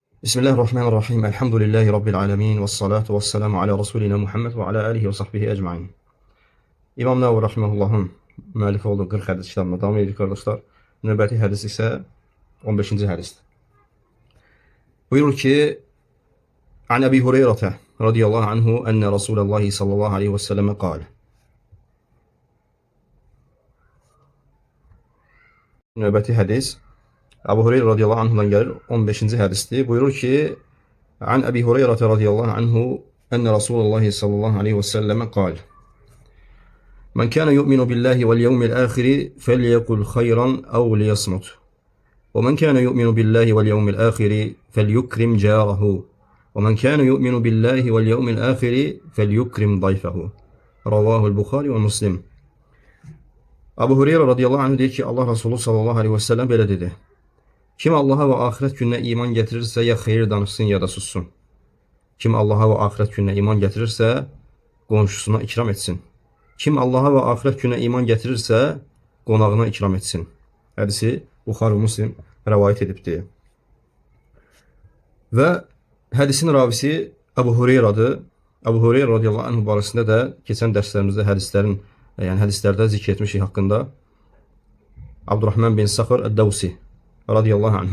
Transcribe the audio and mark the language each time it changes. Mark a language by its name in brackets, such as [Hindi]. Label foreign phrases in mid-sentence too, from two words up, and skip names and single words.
[Arabic] بسم الله الرحمن الرحيم. الحمد لله رب العالمين. والصلاة والسلام على رسولنا محمد وعلى آله وصحبه أجمعين. [Azerbaijani] İmam Nəvvi Rahimahullahın müəllifi olduğu 40 hədis kitabına davam edirik kardeşler. Növbəti hədis isə 15-ci hədisdir. Buyurur ki, [Arabic] عن أبي هريرة رضي الله عنه أن رسول الله صلى الله عليه وسلم قال. Növbəti hədis Əbu Hureyra رضي الله عنه-dan gəlir, 15-ci hədisdir. [Azerbaijani] Buyurur ki, [Arabic] عن أبي هريرة رضي الله عنه أن رسول الله صلى الله عليه وسلم قال. من كان يؤمن بالله واليوم الآخر فليقل خيرا أو ليصمت. ومن كان يؤمن بالله واليوم الآخر فليكرم جاره. ومن كان يؤمن بالله واليوم الآخر فليكرم ضيفه. رواه البخاري ومسلم. [Azerbaijani] Əbu Hureyra [Arabic] رضي الله عنه [Azerbaijani] deyir ki, Allah Resulü [Arabic] صلى الله عليه وسلم [Azerbaijani] belə dedi. [Turkish] Kim Allah'a ve ahiret gününe iman getirirse [Azerbaijani] ya xeyir danışsın ya da sussun. [Turkish] Kim Allah'a ve ahiret gününe iman getirirse [Azerbaijani] qonşusuna ikram etsin. [Turkish] Kim Allah'a ve ahiret gününe iman getirirse [Azerbaijani] qonağına ikram etsin. Hədisi Buxari Muslim rəvayət edibdir. Və hədisin ravisi Əbu Hureyra'dır. Əbu Hureyra [Arabic] رضي الله عنه [Azerbaijani] barəsində də keçən dərslərimizdə hədislərdə zikr etmişik haqqında. Abdurrahman bin Saxır Əd-Davsi [Arabic] رضي الله عنه.